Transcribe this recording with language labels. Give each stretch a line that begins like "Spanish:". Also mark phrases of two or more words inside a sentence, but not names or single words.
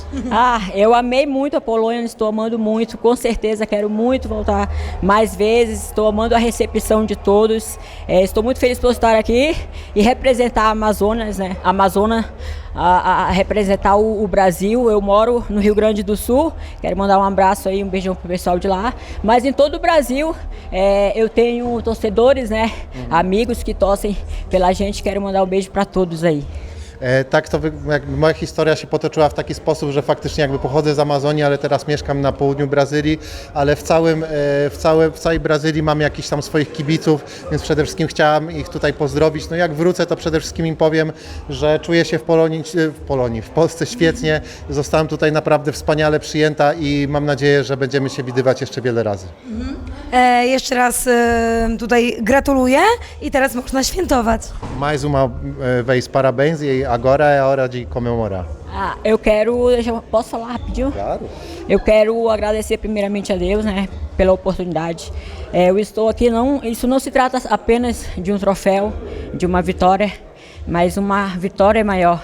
Portuguese: Ah, eu amei muito a Polônia, estou amando muito, com certeza quero muito voltar mais vezes, estou amando a recepção de todos, estou muito feliz por estar aqui e representar a Amazonas, né? A representar o Brasil. Eu moro no Rio Grande do Sul, quero mandar um abraço aí, um beijão pro pessoal de lá, mas em todo o Brasil eu tenho torcedores, né? Amigos que torcem pela gente, quero mandar um beijo para todos aí.
Polish: Tak, to moja historia się potoczyła w taki sposób, że faktycznie jakby pochodzę z Amazonii, ale teraz mieszkam na południu Brazylii, ale w całej Brazylii mam jakichś tam swoich kibiców, więc przede wszystkim chciałam ich tutaj pozdrowić. No jak wrócę, to przede wszystkim im powiem, że czuję się w Polsce świetnie, zostałam tutaj naprawdę wspaniale przyjęta i mam nadzieję, że będziemy się widywać jeszcze wiele razy. Jeszcze raz tutaj gratuluję i teraz można świętować.
Portuguese: Mais uma vez, parabéns e agora é a hora de comemorar. Ah, posso falar rapidinho? Claro. Eu quero agradecer primeiramente a Deus, né, pela oportunidade. Eu estou aqui, isso não se trata apenas de um troféu, de uma vitória, mas uma vitória maior.